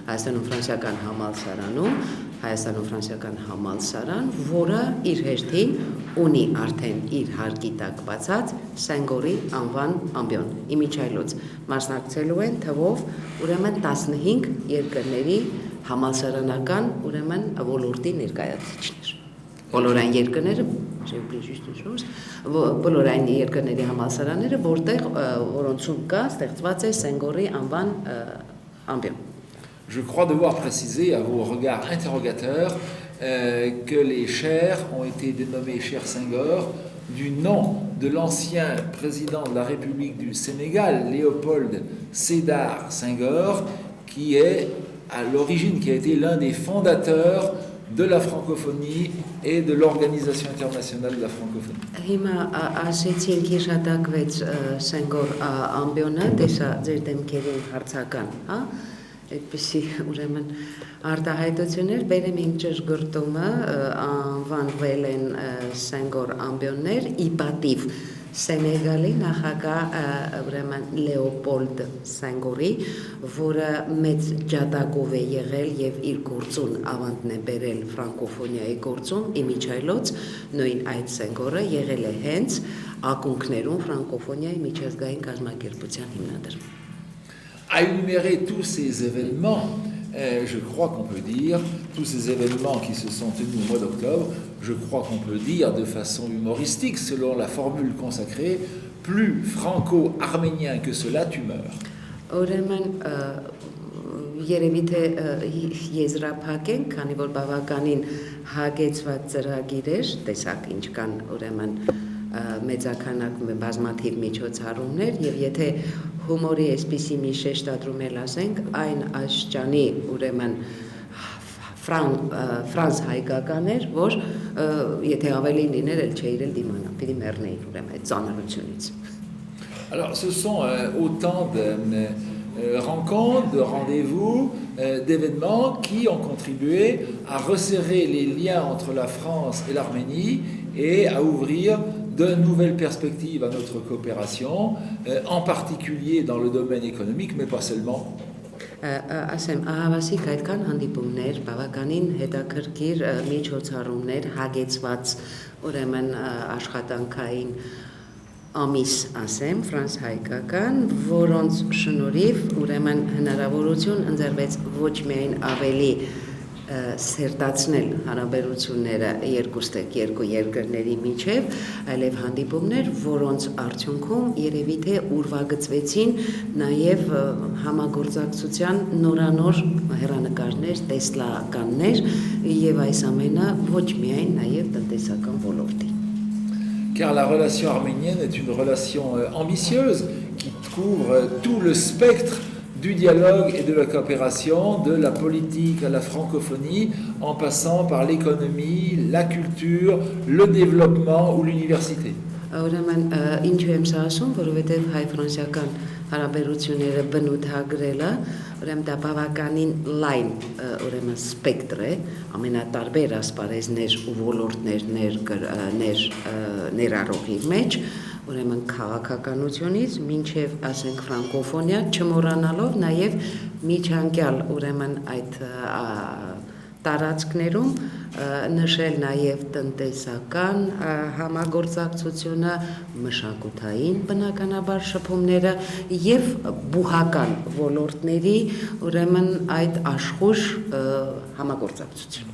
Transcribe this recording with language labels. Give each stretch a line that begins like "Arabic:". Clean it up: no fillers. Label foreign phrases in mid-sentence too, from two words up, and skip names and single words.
Armenian: Հայաստano-ֆրանսիական համալսարան, որը իր հերթին ունի արդեն իր հարկի տակ բացած Սենգորի անվան ամբիոն։ Իմիջայլոց մասնակցելու են թվով ուրեմն 15 երկրների համալսարանական ուրեմն ոլորտի ներկայացուցիչներ։ Բոլորային երկրները, բոլորային երկրների համալսարանները, որոնցում կա ստեղծված է Սենգորի անվան ամբիոն։
French: Je crois devoir préciser à vos regards interrogateurs que les chaires ont été dénommées chaires Senghor du nom de l'ancien président de la République du Sénégal, Léopold Sédar Senghor, qui est à l'origine, qui a été l'un des fondateurs de la francophonie et de l'Organisation internationale de la francophonie.
Armenian: Հիմա ասեցին հիշատակվեց Սենգոր ամբիոնը, տեսա ձեր դեմքերին հարցական, հա? Այդպիսի ուրեմն արտահայտություններ բերեմ իմ ճշգրտումը անվանվել են Սենգոր ամբիոններ ի պատիվ Սենեգալի նախագահ ուրեմն Լեոպոլդ Սենգորի, որը մեծ ջատագով է եղել եւ իր գործուն ավանդն է բերել ֆրանկոֆոնիայի գործում իմիջայլոց նույն այդ Սենգորը եղել է հենց ակունքներում ֆրանկոֆոնիայի միջազգային կազմակերպության հիմնադիր։
French: À énumérer tous ces événements, je crois qu'on peut dire, tous ces événements qui se sont tenus au mois d'octobre, je crois qu'on peut dire de façon humoristique, selon la formule consacrée, plus franco-arménien que cela, tu meurs.
Armenian: Ուրեմն երևի թե եզրափակեն, քանի որ բավականին հագեցված ծրագիր էր, տեսակ ինչ կան ուրեմն մեծականակ բազմաթիվ միջոցառումներ եւ եթե հումորի այսպիսի մի շեշտադրում էլ ասենք այն աշճանի ուրեմն ֆրանս հայկական էր որ եթե ավելի լիներ էլ չէիր էլ դիմանա պիտի մեռնեիր ուրեմն այդ ծանրությունից
French: Alors ce sont autant de rencontres, de rendez-vous, d'événements qui ont contribué à resserrer les liens entre la France et l'Arménie et à ouvrir de nouvelles perspectives à notre coopération, en particulier dans le domaine économique, mais pas seulement.
Armenian: Ասեմ, ահավասիկ այդքան հանդիպումներ, բավականին հետաքրքիր միջոցառումներ, հագեցված ուրեմն աշխատանքային ամիս ասեմ, ֆրանս-հայկական, որոնց շնորհիվ ուրեմն հնարավորություն ընձեռվեց ոչ միայն ավելի սերտացնել հարաբերությունները երկու երկրների միջև, այլև հանդիպումներ, որոնց արդյունքում երևի թե ուրվագծվեցին նաև համագործակցության նորանոր հեռանկարներ, տեսլականներ եւ այս ամենը ոչ միայն նաև տնտեսական ոլորտի
French: Car la relation arménienne est une relation ambitieuse qui couvre tout le spectre du dialogue et de la coopération, de la politique à la francophonie, en passant par l'économie, la culture, le développement ou l'université.
Armenian: Ուրեմն ինչու եմ սա ասում, որովհետև հայ-ֆրանսիական հարաբերությունները բնութագրելը, ուրեմն դա բավականին լայն ուրեմն սպեկտր է, ամենատարբեր ասպարեզներ ու ոլորտներ ներառող իր մեջ, ուրեմն քաղաքականությունից մինչև ասենք ֆրանկոֆոնիա, չմոռանալով նաև միջանկյալ ուրեմն այդ տարածքներում նշել նաև տնտեսական համագործակցությունը, մշակութային բնականաբար շփումները եւ բուհական ոլորտների ուրեմն այդ աշխուժ համագործակցությունը.